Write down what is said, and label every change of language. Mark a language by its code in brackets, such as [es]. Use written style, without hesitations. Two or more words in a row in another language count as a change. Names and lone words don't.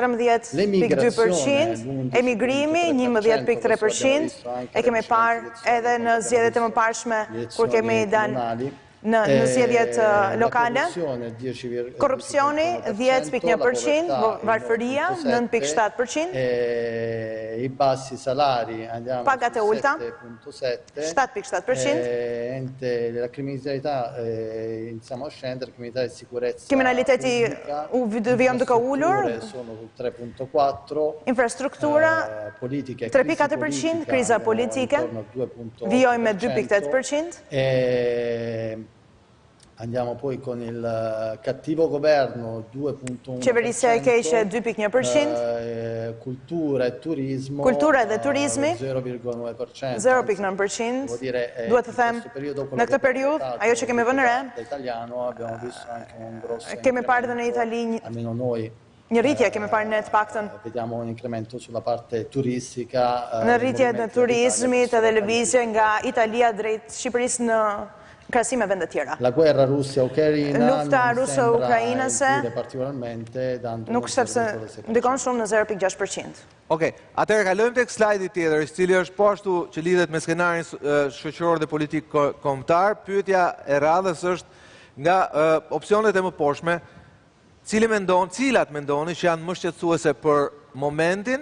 [sq] 13.2%, emigrimi 11.3%, e kemi parë edhe në zgjedhjet e mëparshme kur kemi dalë në zgjedhjet lokale, korrupsioni 10.1%, varfëria 9.7%, pagat e ulta 7.7%, [it] la criminalità iniziamo a scendere, criminalità e sicurezza, [sq] kriminaliteti vijon duke ulur, [it] sono sul 3.4%, [sq] infrastruktura 3.4%, kriza politike vijojmë me 2.8%, [it] andiamo poi con il cattivo governo 2.1%, [sq] qeverisja e keqe 2.1%, [it] cultura e turismo 0.9%, 0.9%, [sq] duhet të them, në këtë periudhë, ajo që kemi vënë re, kemi parë dhe në Itali Një rritje kemi parë në të paktën. [it] Vediamo un incremento sulla parte turistica. [sq] Në rritje të turizmit edhe lëvizje nga Italia drejt Shqipërisë në krahasim me vende tjera. [it] La guerra Russia-Ucraina [sq] lufta russo-ukrainase [it] particolarmente dando [sq] nuk sepse ndikon shumë në 0.6%. Okej, atëherë kalojmë tek slajdi tjetër, i cili është po ashtu që lidhet me skenarin shoqëror dhe politik kombëtar. Pyetja e radhës është nga opsionet e mëposhme, cilat mendoni që janë më shqetësuese për momentin.